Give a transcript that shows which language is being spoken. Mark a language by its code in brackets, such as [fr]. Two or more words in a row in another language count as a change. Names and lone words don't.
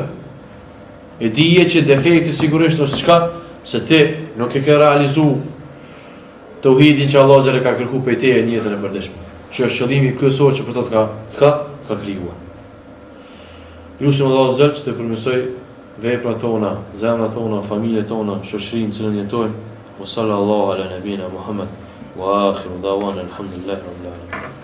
[sq] E dije që defekti sigurisht është çka, se ti nuk e ke realizu tauhidin që Allah xhela ka kërkuar prej teje në jetën e përditshme. Që është qëllimi kryesor që për to ka krijuar. Lutim Allah xhela që të përmirësoj veprat tona, zemrat tona, familjet tona, shoqërinë që jetojmë. [ar] وصلى الله على نبينا محمد وآخر دعوانا الحمد لله رب العالمين.